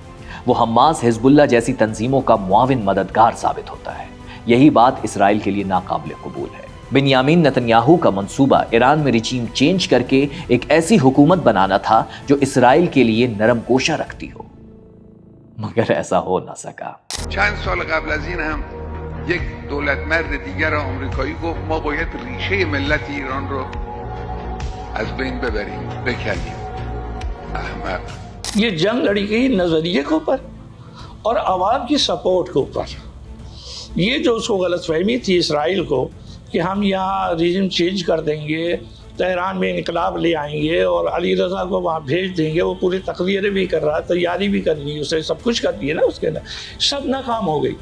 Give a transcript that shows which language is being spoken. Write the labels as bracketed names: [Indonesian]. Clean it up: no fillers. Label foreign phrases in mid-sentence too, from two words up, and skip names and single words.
[Urdu] وہ حماس، حزب اللہ جیسی تنظیموں کا معاون مددگار ثابت ہوتا ہے۔ یہی بات اسرائیل کے لیے ناقابل قبول ہے۔ بنیامین نتنیاہو کا منصوبہ ایران میں [English] regime change [Urdu] کر کے ایک ایسی حکومت بنانا تھا جو اسرائیل کے لیے نرم کوشاں رکھتی ہو، مگر ایسا ہو نہ سکا۔ [Persian] چند سال قبل از این هم یک دولتمرد دیگر آمریکایی گفت ما باید ریشه ملت ایران رو از بین ببریم، بکنیم۔ احمق۔ [Urdu] یہ جنگ لڑی گئی نظریے کے اوپر اور عوام کی سپورٹ کے اوپر۔ یہ جو اس کو غلط فہمی تھی اسرائیل کو کہ ہم یہاں [English] region change [Urdu] کر دیں گے، تہران میں انقلاب لے آئیں گے اور علی رضا کو وہاں بھیج دیں گے، وہ پوری تقریریں بھی کر رہا، تیاری بھی کر لی، اسے سب کچھ کر دیے نا اس کے اندر، سب ناکام ہو گئی۔